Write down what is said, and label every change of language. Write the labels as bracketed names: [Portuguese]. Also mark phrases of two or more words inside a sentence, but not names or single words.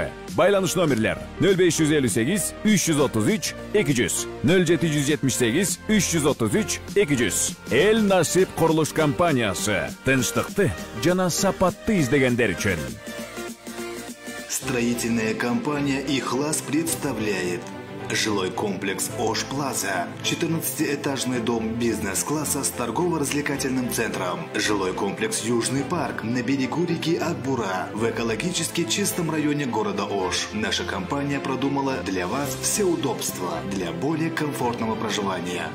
[Kyrgyz] Байланыш номерлер 0558 333 200, 0778 333 200. Эл Насип курулуш компаниясы тынчтыкты жана сапатты издегендер үчүн. [Russian] Строительная компания «Ихлас» представляет жилой комплекс «Ош Плаза». 14-этажный дом бизнес-класса с торгово-развлекательным центром. Жилой комплекс «Южный парк» на берегу реки Акбура в экологически чистом районе города Ош. Наша компания продумала для вас все удобства для более комфортного проживания.